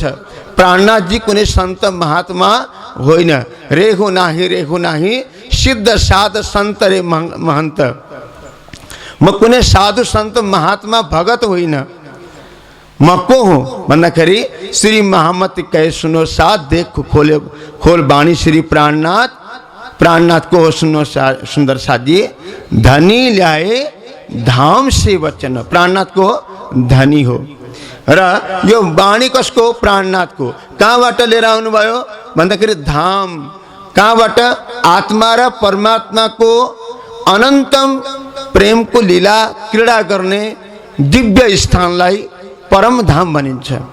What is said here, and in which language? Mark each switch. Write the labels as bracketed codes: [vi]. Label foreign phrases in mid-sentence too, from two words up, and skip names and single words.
[ne] प्राणनाथ जी कुनै सन्त महात्मा होइन, [hi] रेखु नाही सिद्ध साध सन्त रे महन्त। [ne] म कुनै साधु सन्त महात्मा भगत होइन। म को हुँ भन्दाखेरि [hi] श्री महामती कहे सुनो साथ, देखो खोल वाणी श्री प्राणनाथ। [ne] प्राणनाथ को हो [hi] सुनो सुन्दर साथजी, धनी ल्याए धाम से वचन। [ne] प्राणनाथ को धनी हो। र यो वाणी कसको? प्राणनाथ को। कहाँबाट लिएर आउनुभयो भन्दाखेरि धाम। कहाँबाट? आत्मा र परमात्मा को अनन्तम प्रेम को लीला क्रीडा गर्ने दिव्य स्थानलाई परम धाम भनिन्छ।